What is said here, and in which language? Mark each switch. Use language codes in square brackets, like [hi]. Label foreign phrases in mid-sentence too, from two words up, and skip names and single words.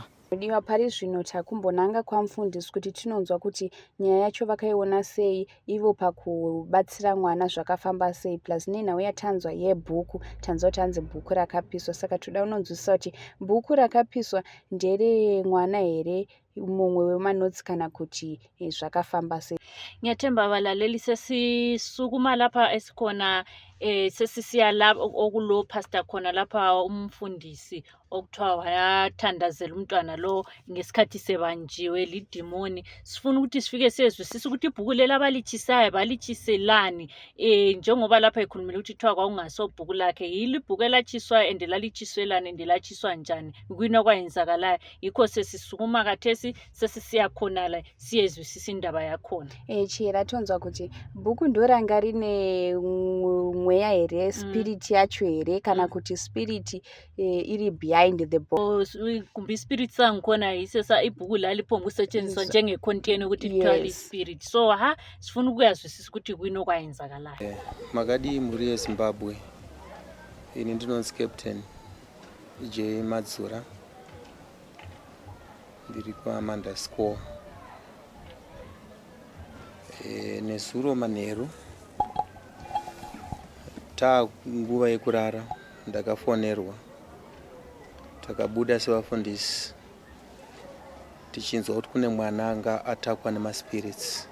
[sn] Diwa pari zvino takumbonanga kwamufundisi kuti tinonzwa kuti nyaya yacho vakaiona sei, ivo pakubatsira mwana zvakafamba sei, plus nenhau yatanzwa yebhuku, tanzwa kuti hanzi bhuku rakapiswa. Saka toda unonzwisisa kuti bhuku rakapiswa ndere mwana here, mumwe wemanotsi, kana kuti zvakafamba sei? [nd] Ngiyathemba balaleli sesisukuma lapha esikhona sesisiya lapha okulo pastor khona lapha umfundisi okuthiwa wayathandazela umntwana lo ngesikhathi sebanjiwe lidimoni. Sifuna ukuthi sifike siyezwisisa ukuthi ibhuku leli abalichisayo balichiselani, njengoba lapha ekhulumile ukuthi kuthiwa kwakungasobhuku lakhe. Yilo ibhuku elatshiswayo and lalichiswelani and latshiswa njani, kuyini okwayenzakalayo. Yikho sesisukuma kathesi sesisiya khona la siyezwisisa indaba yakhona. [sn] Chira tonzwa kuti bhuku ndo ranga rine mweya here, spirit yacho here, kana kuti spirit iri [en] behind the book? [nd] Kumbe spirit sangikhona isesa ibhuku laliphonga kusetshenziswa njengecontainer ukuthi lithwale spirit. So sifuna ukuyazwisisa ukuthi kuyini okwayenzakalayo. [sn] Makadi muri eZimbabwe, ini ndinonzi Captain J Madzura, ndiri kwaManda School. Nesuro manheru nguva yekurara ndakafonerwa, takabuda sevafundisi tichinzwa kuti kune mwana anga atakwa nemaspirits.